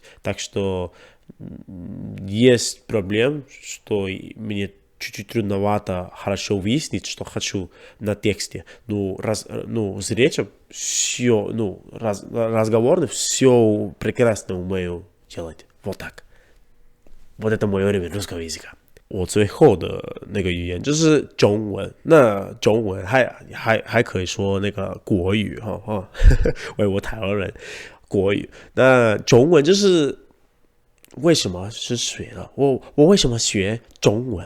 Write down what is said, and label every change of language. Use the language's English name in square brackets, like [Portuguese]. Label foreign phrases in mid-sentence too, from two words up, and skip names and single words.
[Russian] Так что есть проблем, что мне чуть-чуть трудновато хорошо выяснить, что хочу на тексте. Ну, с речью все, ну, разговорно все прекрасно умею делать. Вот так. Вот это мой уровень русского языка。 [Chinese] 我最后的那个语言就是中文，那中文还可以说那个国语哈，我台湾人，国语。那中文就是为什么是学了？我为什么学中文？